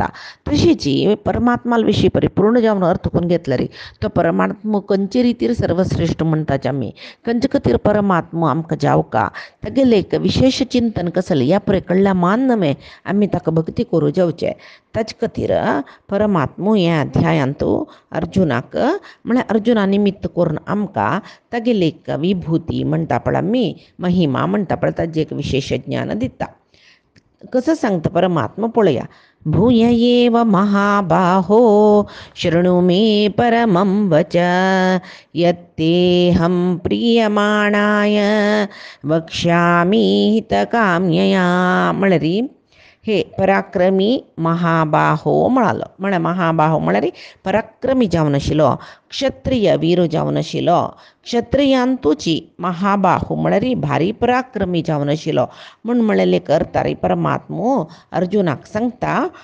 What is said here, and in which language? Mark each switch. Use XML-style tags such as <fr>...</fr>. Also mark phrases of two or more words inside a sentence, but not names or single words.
<kok>तशीच परमात्माल विशीं परिपूर्ण जावन अर्थ करून घेतल्यार तो परमात्मा खंयचे रितीर सर्वश्रेष्ठ म्हणटाच आमी खंयचे खातीर परमात्मा आमकां जावका तागेलें एक विशेष चिंतन कसलें ह्या पळय कडल्या मान नमे आमी ताका भक्ती करूं जावचें. ताचे खातीर परमात्मा ह्या अध्यायांत अर्जुनाक म्हळ्यार अर्जुना निमित्त करून आमकां तागेली एक विभूती म्हणटा पळय आमी महिमा म्हणटा पळय ताजें एक विशेष ज्ञान दिता. कसं सांगता परमात्मा पळया.</kok> <sa>भूय एव महाबाहो शृणु मे परमं वच यत्तेऽहं प्रीयमाणाय वक्ष्यामि हितकाम्यया.</sa> <kok>म्हळ्यार हे पराक्रमी महाबाहो म्हणालो म्हळ्यार महाबाहो म्हळ्यार पराक्रमी जावन आशिल्लो, क्षत्रिय वीर जावन आशिल्लो. क्षत्रियांतूची महाबाहो म्हळ्यार भारी पराक्रमी जावन आशिल्लो म्हूण म्हळेले एक अर्थ परमात्मो अर्जुनाक सांगता.</kok>